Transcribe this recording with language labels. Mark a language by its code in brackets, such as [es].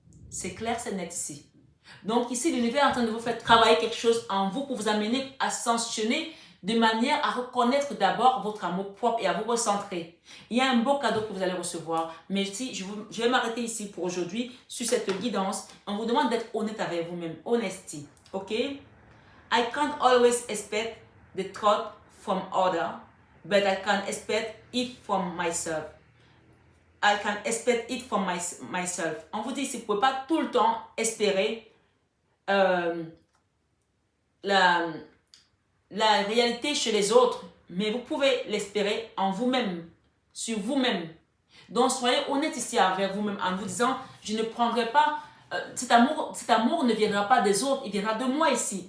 [fr] C'est clair, c'est net ici. Donc ici, l'univers est en train de vous faire travailler quelque chose en vous pour vous amener à sanctionner de manière à reconnaître d'abord votre amour propre et à vous recentrer. Il y a un beau cadeau que vous allez recevoir. Mais ici, je vais m'arrêter ici pour aujourd'hui sur cette guidance. On vous demande d'être honnête avec vous-même. [en] Honesty. OK? I can't always expect the truth from others, but I can expect it from myself. I can expect it from myself. [fr] On vous dit ici, vous ne pouvez pas tout le temps espérer la réalité chez les autres, mais vous pouvez l'espérer en vous-même, sur vous-même. Donc, soyez honnête ici avec vous-même en vous disant, je ne prendrai pas, cet amour ne viendra pas des autres, il viendra de moi ici.